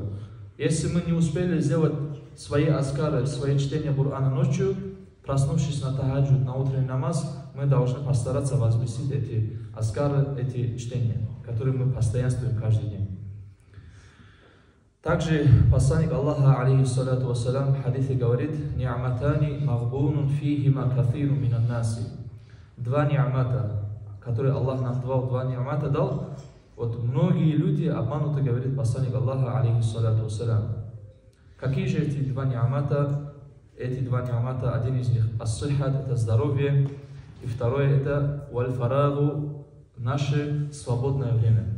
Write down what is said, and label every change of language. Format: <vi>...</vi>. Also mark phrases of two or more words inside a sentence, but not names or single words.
<ru>Если мы не успели сделать свои аскары, свои чтения Корана ночью, проснувшись на тахаджуд, на утренний намаз, мы должны постараться возвысить эти аскары, эти чтения, которые мы постоянствуем каждый день. Также посланник Аллаха,</ru> <ar>عليه الصلاة والسلام,</ar> <ru>в хадисе говорит:</ru> <ar>«نعمتان مغبون فيهما كثير من الناس».</ar> <ru>Два ни'мата, которые Аллах нам два ни'мата дал, вот многие люди обмануты, говорит посланник Аллаха,</ru> <ar>عليه الصلاة والسلام.</ar> <ru>Какие же эти два ни'мата? Эти два ниамата, один из них ас-сихат, это здоровье, и второе это валь-фарагу, наше свободное время.</ru>